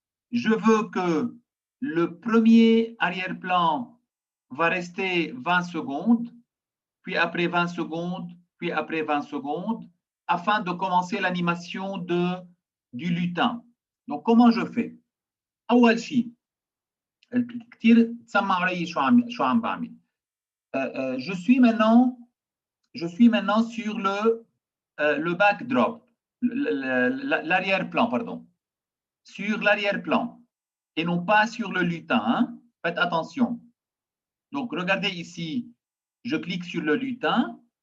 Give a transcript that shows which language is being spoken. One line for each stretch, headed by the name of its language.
French: Je veux que le premier arrière-plan va rester 20 secondes, puis après 20 secondes, puis après 20 secondes, afin de commencer l'animation du lutin. Donc, comment je fais?
Arabic: أول شيء كتير تسمع علي شو عم بعمل.
French: Je suis maintenant sur le backdrop, l'arrière-plan, pardon. Sur l'arrière-plan et non pas sur le lutin. Hein? Faites attention. Donc, regardez ici, je clique sur le lutin.